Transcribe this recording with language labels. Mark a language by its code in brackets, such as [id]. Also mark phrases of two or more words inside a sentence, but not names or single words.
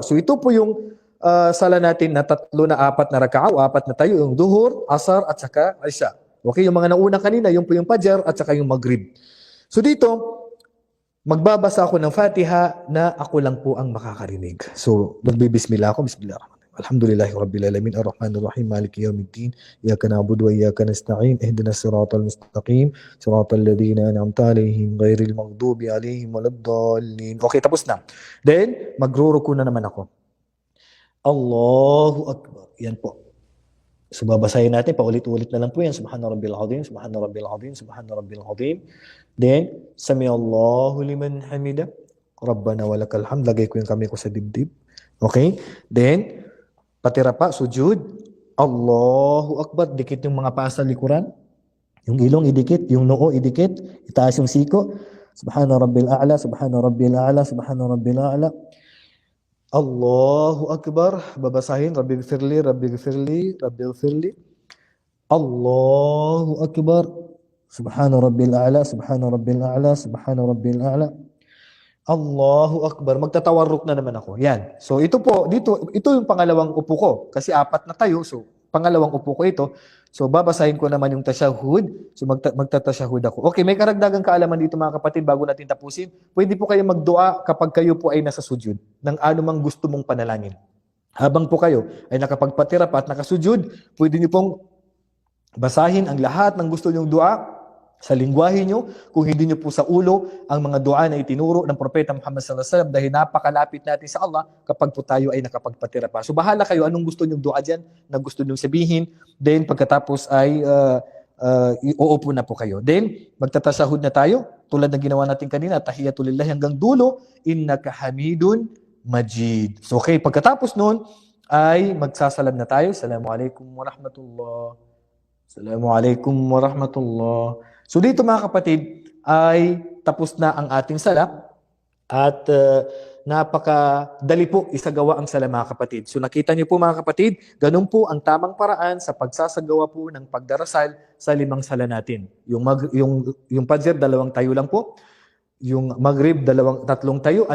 [tl] So ito po yung sala natin na 3 na 4 na rak'a, 4 na tayo, yung duhur, asar, at saka Isha. Okay, yung mga nauna kanina, yung po yung Fajr at saka yung Maghrib. So dito, magbabasa ako ng Fatiha na ako lang po ang makakarinig. So magbibismillah ako. [ar] بسم الله الرحمن الرحيم الحمد لله رب العالمين الرحمن الرحيم مالك يوم الدين إياك نعبد وإياك نستعين اهدنا الصراط المستقيم صراط الذين أنعمت عليهم غير المغضوب عليهم ولا الضالين. [tl] Okay, tapos na. Then, magruruko na naman ako. [ar] الله أكبر. [tl] Yan po. So babasahin natin, paulit-ulit na lang po yan. [ar] سبحان ربي العظيم سبحان ربي العظيم سبحان ربي العظيم. [tl] Then, [ar] سمع الله لمن حمده ربنا ولك الحمد. [tl] Lagay ko yung kamay ko sa dibdib. Okay? Then, patira pa, sujud. [ar] الله أكبر. [tl] Dikit yung mga paa sa likuran. Yung ilong idikit, yung noo idikit. Itaas yung siko. [ar] سبحان ربي الأعلى سبحان ربي الأعلى سبحان ربي الأعلى. الله أكبر. Babasahin, رب اغفر لي رب اغفر لي رب اغفر لي. الله أكبر. سبحان ربي الأعلى سبحان ربي الأعلى سبحان ربي الأعلى. الله أكبر. [tl] Magtatawarruk na naman ako. Yan. So ito po, dito, ito yung pangalawang upo ko. Kasi 4 na tayo. So pangalawang upo ko ito. So babasahin ko naman yung tashahhud. So magtatashahhud ako. Okay, may karagdagang kaalaman dito mga kapatid bago natin tapusin. Pwede po kayo magdua kapag kayo po ay nasa sujud ng anumang gusto mong panalangin. Habang po kayo ay nakapagpatira pa at nakasujud, pwede niyo pong basahin ang lahat ng gusto niyong dua sa lingwahe nyo, kung hindi nyo po sa ulo ang mga dua na itinuro ng Propeta Muhammad [ar] صلى الله عليه وسلم [tl] dahil napakalapit natin sa Allah kapag po tayo ay nakapagpatira pa. So bahala kayo anong gusto nyong dua dyan, na gusto nyong sabihin, then pagkatapos ay uupo na po kayo. Then magtatashahud na tayo, tulad ng ginawa natin kanina, tahiyatulillahi hanggang dulo, [ar] إنك حميد مجيد. [tl] So okay, pagkatapos noon ay magsasalam na tayo. [ar] السلام عليكم ورحمة الله السلام عليكم ورحمة الله. [tl] So dito mga kapatid ay tapos na ang ating sala at napakadali po isagawa ang sala mga kapatid. So nakita niyo po mga kapatid, ganun po ang tamang paraan sa pagsasagawa po ng pagdarasal sa 5 sala natin. Yung Fajr, 2 tayo lang po. Yung Maghrib, 3 tayo.